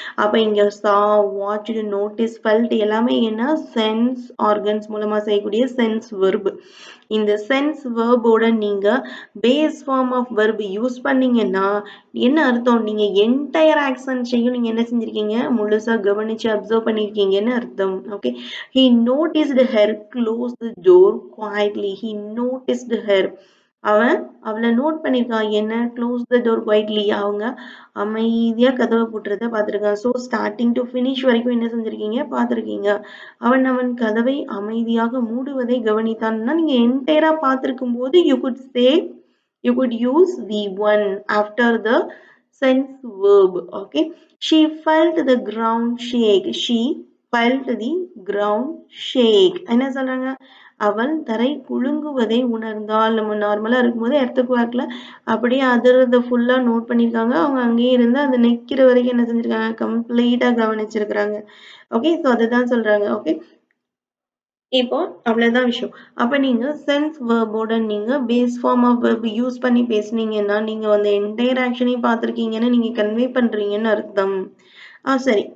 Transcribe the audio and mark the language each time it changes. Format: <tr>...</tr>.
<ta>அப்ப இங்க சா, வாட்ச், நோட்டீஸ், ஃபெல்ட் எல்லாமே என்ன? சென்ஸ் ஆர்கன்ஸ் மூலமா செய்யக்கூடிய சென்ஸ் வெர்ப். இந்த சென்ஸ் வெர்போட நீங்க base form of verb use பண்ணீங்கன்னா என்ன அர்த்தம்? நீங்க என்டையர் ஆக்ஷன்ஸையும் நீங்க என்ன செஞ்சிருக்கீங்க? முழுசா கவனிச்சு அப்சர்வ் பண்ணிருக்கீங்கன்னு அர்த்தம்.</ta> <en>Okay, he noticed her close the door quietly. He noticed her.</en> <ta>அவன் அவளை நோட் பண்ணியிருக்கான். என்ன?</ta> <en>Close the door quietly.</en> <ta>அவங்க அமைதியா கதவை பூட்டுறத பார்த்துருக்கான். ஸோ ஸ்டார்டிங் டு ஃபினிஷ் வரைக்கும் என்ன செஞ்சிருக்கீங்க? பார்த்துருக்கீங்க. அவன் கதவை அமைதியாக மூடுவதை கவனித்தான்னா நீங்க என்டையரா பார்த்திருக்கும் போது</ta> <en>you could use V1 after the sense verb. Okay. She felt the ground shake. She felt the ground shake.</en> <ta>என்ன சொல்றாங்க? அவள் தரை குலுங்குவதை உணர்ந்தாள். நம்ம நார்மலா இருக்கும்போது எர்த்துக்கு வாக்குல அப்படியே அதிர்றத ஃபுல்லா நோட் பண்ணியிருக்காங்க. அவங்க அங்கேயே இருந்து அது நிக்கிற வரைக்கும் என்ன செஞ்சிருக்காங்க? கம்ப்ளீட்டா கவனிச்சிருக்கிறாங்க. ஓகே. ஸோ அதுதான் சொல்றாங்க. ஓகே. இப்போ அவ்வளவுதான் விஷயம். அப்ப நீங்க சென்ஸ் வெர்போட நீங்க base form of verb use பண்ணி பேசுனீங்கன்னா நீங்க அந்த என்டையர் ஆக்ஷனையும் பார்த்திருக்கீங்கன்னு நீங்க கன்வே பண்றீங்கன்னு அர்த்தம். சரி.</ta>